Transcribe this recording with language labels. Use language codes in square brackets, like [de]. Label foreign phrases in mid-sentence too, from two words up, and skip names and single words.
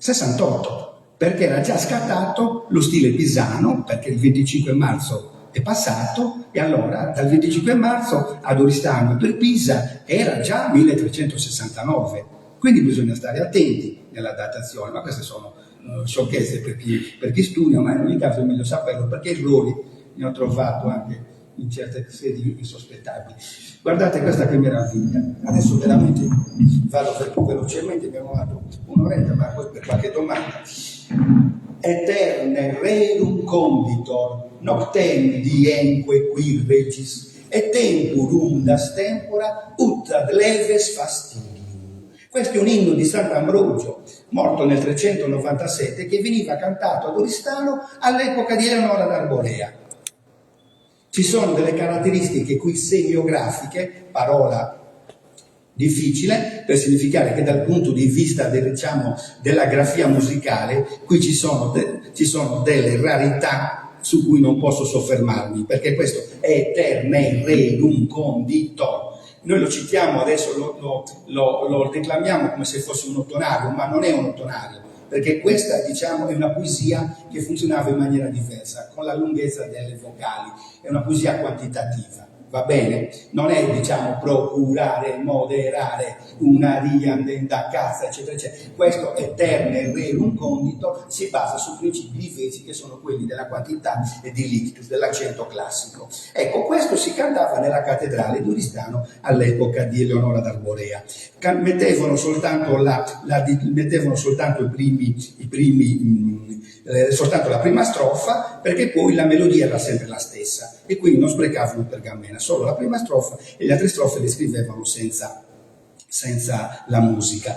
[it] Perché era già scattato lo stile pisano, perché il 25 marzo è passato, e allora dal 25 marzo ad Oristano per Pisa era già 1369, quindi bisogna stare attenti nella datazione, ma queste sono sciocchezze per chi studia, ma in ogni caso è meglio saperlo, perché errori ne ho trovato anche in certe sedi insospettabili. Guardate questa che meraviglia, adesso veramente vado più velocemente, abbiamo dato un'oretta, ma poi per qualche domanda. [la] Eterne rerum conditor, noctem dienque qui regis, et temporum das tempora, ut ad leves fastidium. [it] Questo è un inno di Sant'Ambrogio, morto nel 397, che veniva cantato ad Oristano all'epoca di Eleonora d'Arborea. Ci sono delle caratteristiche qui semiografiche, parola difficile per significare che dal punto di vista della grafia musicale, qui ci sono delle rarità su cui non posso soffermarmi, perché questo è eterne rerum conditor. Noi lo citiamo adesso, lo declamiamo come se fosse un ottonario, ma non è un ottonario, perché questa, diciamo, è una poesia che funzionava in maniera diversa, con la lunghezza delle vocali, è una poesia quantitativa, va bene? Non è, diciamo, procurare, moderare, una riandenda cazza, eccetera, eccetera. Questo eterne rerum conditor si basa su principi divesi che sono quelli della quantità e di lictus, dell'accento classico. Ecco, questo si cantava nella cattedrale di Oristano all'epoca di Eleonora d'Arborea. Mettevano soltanto soltanto la prima strofa, perché poi la melodia era sempre la stessa e quindi non sprecavano pergamena, solo la prima strofa, e le altre strofe le scrivevano senza la musica.